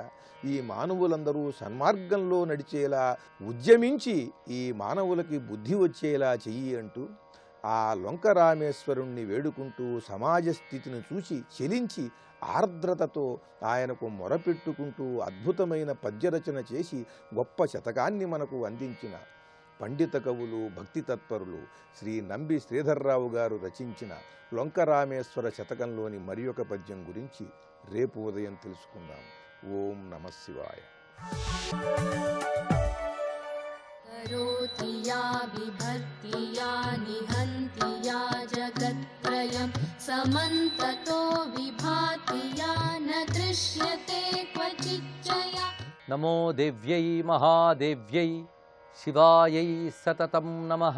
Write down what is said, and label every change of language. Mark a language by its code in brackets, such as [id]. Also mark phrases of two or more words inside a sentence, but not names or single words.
[te] ఈ మానవులందరూ సన్మార్గంలో నడిచేలా ఉద్యమించి ఈ మానవులకి బుద్ధి వచ్చేలా చెయ్యి అంటూ ఆ లొంకరామేశ్వరుణ్ణి వేడుకుంటూ సమాజ స్థితిని చూసి చెలించి ఆర్ద్రతతో ఆయనకు మొరపెట్టుకుంటూ అద్భుతమైన పద్యరచన చేసి గొప్ప శతకాన్ని మనకు అందించిన పండిత కవులు భక్తి తత్పరులు శ్రీ నంబి శ్రీధర్రావు గారు రచించిన లొంకరామేశ్వర శతకంలోని మరి ఒక పద్యం గురించి రేపు ఉదయం తెలుసుకుందాం. [sa] ఓం నమః శివాయ. करोति या विभक्ति या निहन्ति या जगत्त्रयं समन्ततो विभाति या न दृश्यते क्वचिच्चया. नमो देव्यै महादेव्यै शिवायै सततं नमः.